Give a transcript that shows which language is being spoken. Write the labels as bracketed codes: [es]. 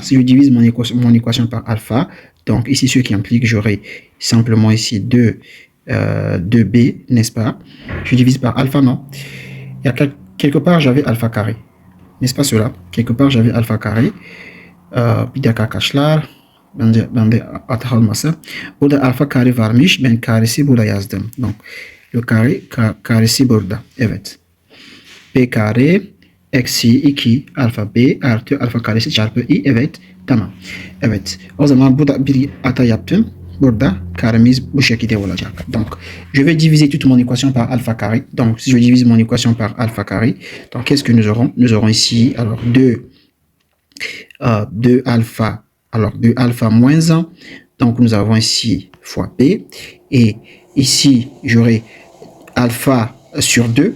[fr] Si je divise mon équation par alpha, donc ici ce qui implique, j'aurai simplement ici 2b, n'est-ce pas? Je divise par alpha, non? Il y a quelque part, j'avais alpha carré. N'est-ce pas cela? Quelque part, j'avais alpha carré. [tr] Bir dakika arkadaşlar. Ben de atahalması. Burada alfa kare varmış. Ben karesi burada yazdım. [fr] Donc, le [tr] karesi burada. Evet. B kare eksi 2 alfa b artı alfa karesi çarpı i. Evet. Tamam. Evet. O zaman burada bir hata yaptım. Burada karemiz bu şekilde olacak. [fr] Donc, je vais diviser toute mon équation par alpha carré. Donc, si je divise mon équation par alpha carré, donc qu'est-ce que nous aurons? Nous aurons ici, alors, 2 alpha. Alors, 2 alpha moins 1. Donc, nous avons ici fois b. Et ici, j'aurai alpha sur 2.